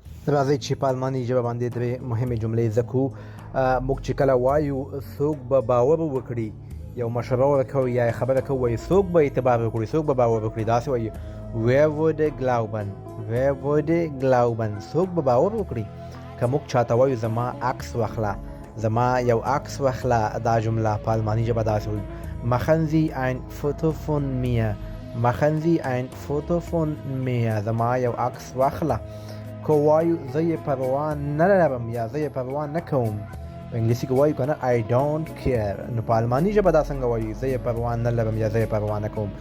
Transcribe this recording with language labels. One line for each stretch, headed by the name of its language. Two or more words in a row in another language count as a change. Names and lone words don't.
Pashto: راځئ چې په الماني ژبه باندې درې مهمې جملې زده کړو. موږ چې کله وایو څوک به باور وکړي، یو مشوره ورکوو یا خبره کوو، وایي څوک به اعتبار وکړي، څوک به باور وکړي. داسې وایي
German: wer würde glauben، wer würde glauben،
Pashto: څوک به باور وکړي. که موږ چاته وایو زما عکس واخله، زما یو عکس واخله، دا جمله په الماني ژبه داسې وایو
German: machen Sie ein Foto von mir، machen Sie ein Foto von mir،
Pashto: زما یو عکس واخله. که وایو زه یې پروا نه لرم یا زه یې پروا نه کوم، په انګلیسي کې وایو که نه
English: I don't care،
Pashto: نو په الماني ژبه دا څنګه وایو زه یې پروا نه لرم یا زه یې پروا نه کوم.